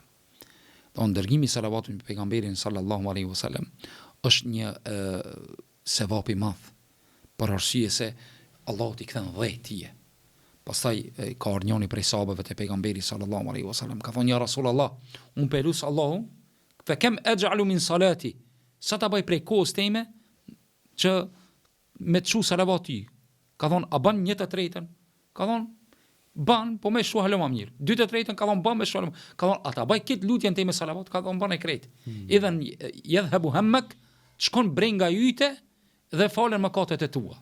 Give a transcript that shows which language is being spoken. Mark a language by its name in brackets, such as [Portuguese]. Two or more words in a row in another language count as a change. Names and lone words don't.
[Albanian] On dërgimi salavat me pejgamberin [Arabic] صلى الله عليه وسلم [Albanian] është një sevap i madh, për arsye se Allahu t'i kthen 10 tije. Pastaj ka ardhur njëri prej sahabëve të pejgamberit [Arabic] صلى الله عليه وسلم, [Albanian] ka thonë [Arabic] يا رسول الله, [Albanian] unë pelus Allahu, [Arabic] فكم أجعل من صلاتي [Albanian] sa ta bëj prej kohës time që me të shu salavati. Ka thonë, a ban 1/3? Ka thonë, ban, po me shu halë ma mirë. 2/3 ka thonë, ban me shu halë ma mirë. Ka thonë, a ta bëj këtë lutjen time salavat? Ka thonë, ban e krejt. [Arabic] إذن يذهب همك, [Albanian] shkon brenga jyte dhe falen mëkatet e tua.